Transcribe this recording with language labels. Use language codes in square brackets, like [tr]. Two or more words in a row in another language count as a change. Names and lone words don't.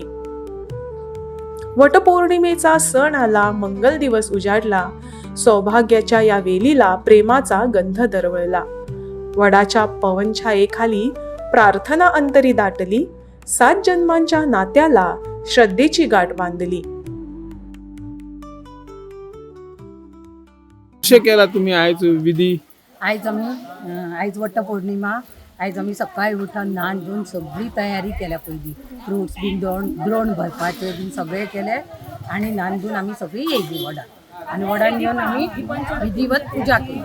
[mr] वटपौर्णिमेचा सण आला, मंगल दिवस उजाडला. सौभाग्याच्या या वेलीला प्रेमाचा गंध दरवळला. वडाच्या पवनछायेखाली प्रार्थना अंतरी दाटली. 7 जन्मांच्या नात्याला श्रद्धेची गाठ बांधली. [kok] कशे केला तुम्ही आयज विधी? आयज वटपौर्णिमा. आयज आमी सकाळी उठून न्हाण धुवन सगळी तयारी केल्या. पयलीं फ्रुट्स बीन द्रोण भरपाचे बीन सगळे केले आनी न्हाण धुवन आमी सगळी येयली वडार आनी वडान येवन आमी विधिवत पुजा केली.